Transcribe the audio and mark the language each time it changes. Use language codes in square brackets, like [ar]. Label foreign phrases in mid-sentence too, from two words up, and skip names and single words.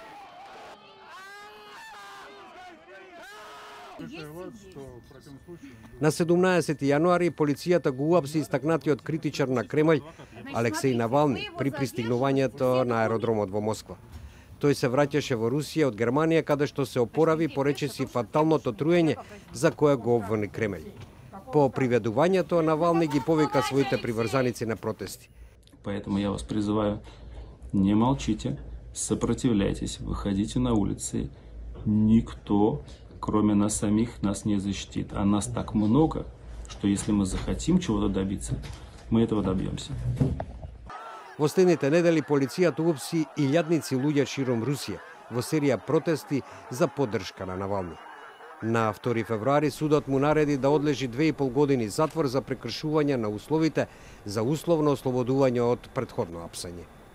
[mk] На 17 јануари полицијата го уапси истакнатиот критичар на Кремљ Алексеј Навални при пристигнувањето на аеродромот во Москва. Тој се враќаше во Русија од Германија, каде што се опорави по речиси фаталното труење за кое го обвини Кремљ. По приведувањето Навални ги повика своите приврзаници на протести. [ru] Поэтому я вас призываю, не молчите, сопротивляйтесь, выходите на улицы. Никто, кроме нас самих, нас не защитит. А нас так много, что если мы захотим чего-то добиться, мы этого добьемся. [mk] Во следните недели полицијата уапси илјадници луѓе широм Русија во серија протести за поддршка на Навални. На 2 февруари судот му нареди да одлежи 2,5 години затвор за прекршување на условите за условно ослободување од претходно апсање.